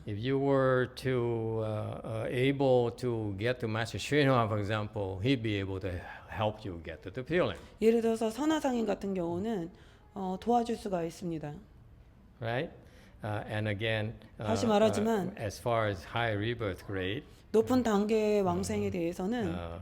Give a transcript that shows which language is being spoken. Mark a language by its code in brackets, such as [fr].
[en] if you were to able to get to Master Srinivas, for example, he'd be able to help you get to the Pure Land, [ko] 예를 들어서 선화상인 같은 경우는 도와줄 수가 있습니다. [en] right? And again, [ko] 다시 말하지만 [en] as far as high rebirth grade, [ko] 높은 단계의 왕생에 대해서는